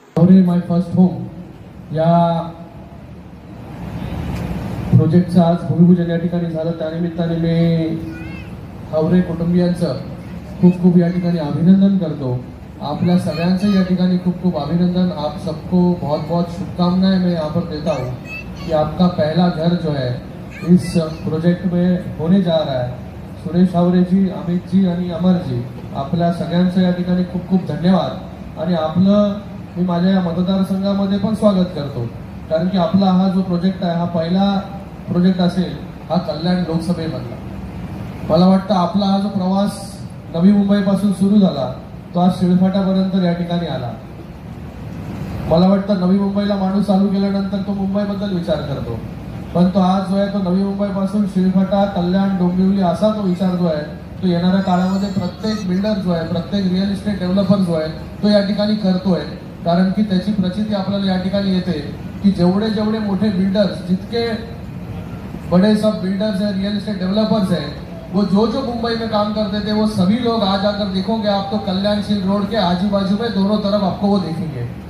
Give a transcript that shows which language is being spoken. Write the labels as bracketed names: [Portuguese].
[Marathi] हावरे माय first home या प्रोजेक्टचं आज भूमिपूजन या ठिकाणी झालं। त्यानिमित्ताने मी हावरे कुटुंबियांचं खूप खूप या ठिकाणी अभिनंदन करतो। आपल्या सगळ्यांचे या ठिकाणी खूप खूप अभिनंदन। [Hindi] आप सबको बहुत बहुत शुभकामनाएं मैं यहाँ पर देता हूँ कि आपका पहला घर जो है इस प्रोजेक्ट में होने जा रहा है। [Marathi] सुरेश हावरे जी, अमित जी आणि अमर जी, आपल्या सगळ्यांचं या ठिकाणी खूप खूप धन्यवाद। आणि आपलं मी माझ्या या मतदारसंघामध्ये पण स्वागत करतो, कारण की आपला हा जो प्रोजेक्ट आहे हा पहिला प्रोजेक्ट असेल हा कल्याण लोकसभेमधला। मला वाटतं आपला हा जो प्रवास नवी मुंबईपासून सुरू झाला तो आज शिळफाट्यापर्यंत या ठिकाणी आला। मला वाटतं नवी मुंबईला माणूस चालू केल्यानंतर तो मुंबईबद्दल विचार करतो, पण तो आज जो आहे तो नवी मुंबईपासून शिळफाटा, कल्याण, डोंबिवली असा तो विचार जो आहे तो येणाऱ्या काळामध्ये प्रत्येक बिल्डर जो आहे, प्रत्येक रिअल इस्टेट डेव्हलपर जो आहे तो या ठिकाणी करतोय। कारण की त्याची प्रचिती आपल्याला या ठिकाणी येते की जेवढे जेवढे मोठे बिल्डर्स, [Hindi] जितके बड़े सब बिल्डर्स हैं, रियल एस्टेट डेवलपर्स हैं, वो जो जो मुंबई में काम करते थे वो सभी लोग आज आकर देखोगे आप तो कल्याणशील रोड के आजू बाजू में दोनों तरफ आपको वो देखेंगे।